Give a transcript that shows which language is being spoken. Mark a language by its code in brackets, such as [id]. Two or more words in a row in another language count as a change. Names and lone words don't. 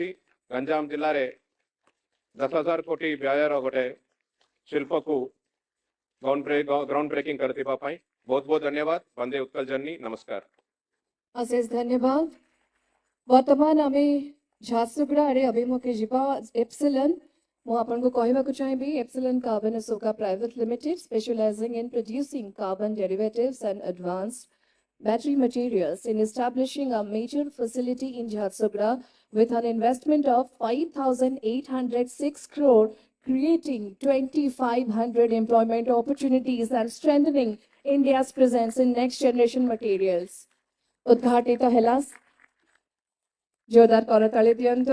[or] ଗଞ୍ଜାମ ଜିଲ୍ଲାରେ 10,000 କୋଟି ବ୍ୟୟର ଗୋଟେ ଶିଳ୍ପକୁ [en] ground breaking [or] କରିଥିବା ପାଇଁ ବହୁତ ବହୁତ ଧନ୍ୟବାଦ। ବନ୍ଦେ ଉତ୍କଳ ଜନନୀ, ନମସ୍କାର। ଅଶେଷ ଧନ୍ୟବାଦ। ବର୍ତ୍ତମାନ ଆମେ ଝାରସୁଗୁଡ଼ା ଆଡ଼େ ଅଭିମୁଖେ ଯିବା। ଏପ୍ସିଲନ୍ ମୁଁ ଆପଣଙ୍କୁ କହିବାକୁ ଚାହିଁବି [en] Epsilon Carbon Soka Private Limited specializing in producing carbon derivatives and advanced battery materials in establishing a major facility in Jharsuguda with an investment of 5,806 crore, creating 2,500 employment opportunities and strengthening India's presence in next generation materials. [or] ଉଦ୍ଘାଟିତ ହେଲା ଜୋରଦାର କରତାଳି ଦିଅନ୍ତୁ।